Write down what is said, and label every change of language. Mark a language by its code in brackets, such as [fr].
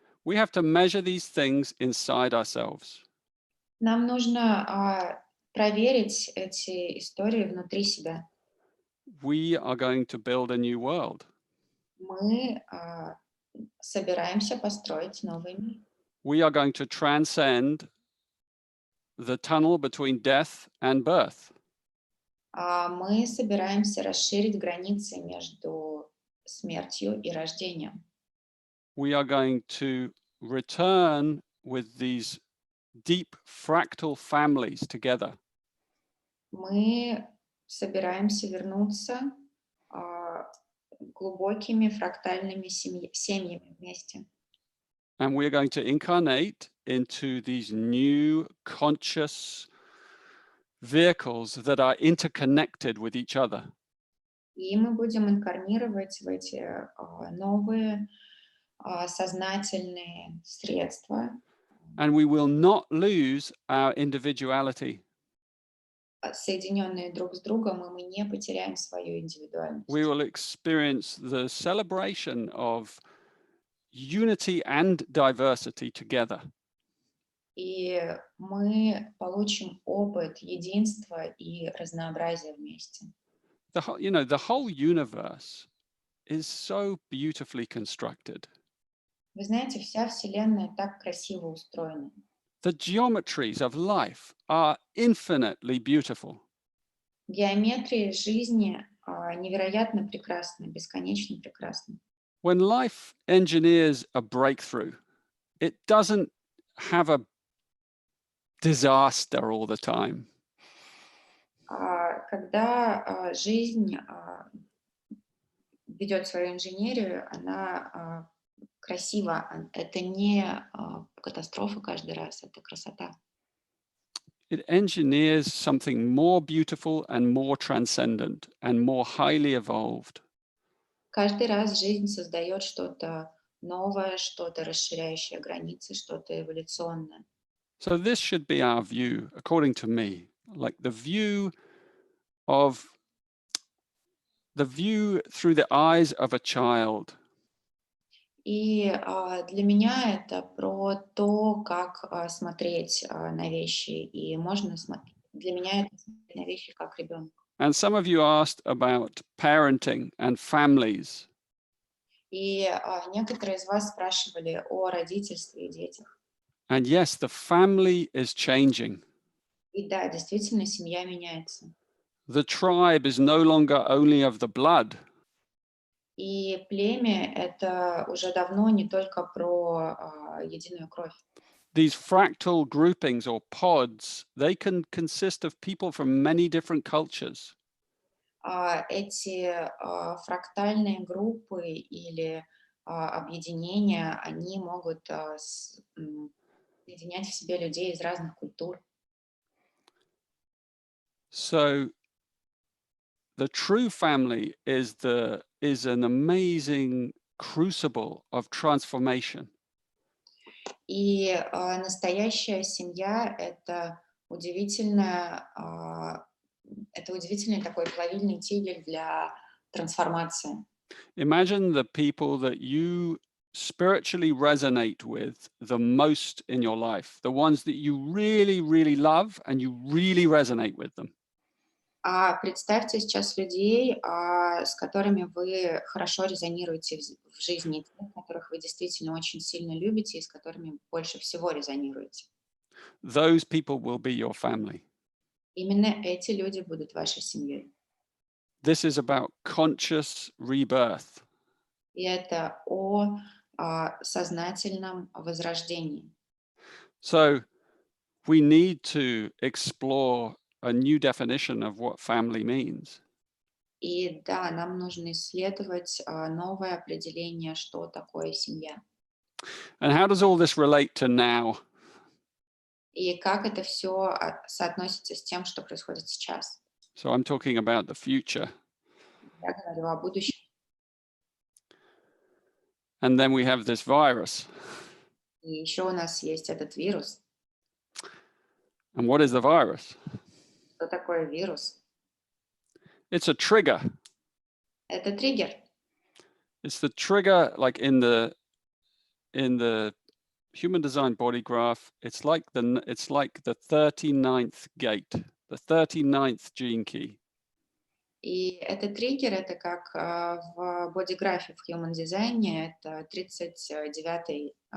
[en] We have to measure these things inside ourselves. [ru] Нам нужно проверить эти истории внутри себя. [en] We are going to build a new world. [ru] Мы собираемся построить новый мир. [en] We are going to transcend the tunnel between death and birth. [ru] Мы собираемся расширить границы между смертью и рождением. [en] We are going to return with these deep fractal families together. [ru] Мы собираемся вернуться глубокими фрактальными семьями вместе. [en] And we are going to incarnate into these new conscious vehicles that are interconnected with each other. [ru] И мы будем инкарнировать в эти новые сознательные средства. [en] And we will not lose our individuality. [ru] Соединенные друг с другом, и мы не потеряем свою индивидуальность. [en] We will experience the celebration of unity and diversity together. [ru] И мы получим опыт единства и разнообразия вместе. [en] The whole universe is so beautifully constructed. [ru] Вы знаете, вся Вселенная так красиво устроена. [en] The geometries of life are infinitely beautiful. [ru] Геометрия жизни невероятно прекрасна, бесконечно прекрасна. [en] When life engineers a breakthrough, it doesn't have a disaster all the time. [ru] Когда жизнь ведет свою инженерию, она красива. Это не катастрофа каждый раз, это красота. [en] it engineers something more beautiful and more transcendent and more highly evolved. [ru] Каждый раз жизнь создает что-то новое, что-то расширяющее границы, что-то эволюционное. [en] So this should be our view, according to me, like the view through the eyes of a child. [ru] И для меня это про то, как смотреть на вещи. И можно смотреть. Для меня это смотреть на вещи как ребенок. [en] And some of you asked about parenting and families. [ru] И некоторые из вас спрашивали о родительстве и детях. [en] And yes, the family is changing. [ru] И да, действительно, семья меняется. [en] The tribe is no longer only of the blood. [ru] И племя — это уже давно не только про единую кровь. [en] These fractal groupings or pods, they can consist of people from many different cultures. [ru] Эти фрактальные группы или объединения, они могут соединять в себе людей из разных культур. [en] So the true family is an amazing crucible of transformation. [ru] И настоящая семья — это удивительный такой плавильный тигель для трансформации. [en] Imagine the people that you spiritually resonate with the most in your life, the ones that you really, really love and you really resonate with them. [ru] Представьте сейчас людей, с которыми вы хорошо резонируете в жизни, тех, которых вы действительно очень сильно любите и с которыми больше всего резонируете. [en] Those people will be your family. [ru] Именно эти люди будут вашей семьей. [en] This is about conscious rebirth. [ru] И это о сознательном возрождении. [en] So we need to explore a new definition of what family means. [ru] И да, нам нужно исследовать новое определение, что такое семья. [en] And how does all this relate to now? [ru] И как это все соотносится с тем, что происходит сейчас. [en] So I'm talking about the future. [ru] Я говорю о будущем. [en] And then we have this virus. [ru] И еще у нас есть этот вирус. [en] And what is the virus? [ru] Что такое вирус? [en] It's a trigger. [ru] Это триггер. [en] It's the trigger, like in the human design body graph. It's like the 39th gate, the 39th gene key. [ru] И этот триггер, это как в бодиграфе в Human Design, это 39-й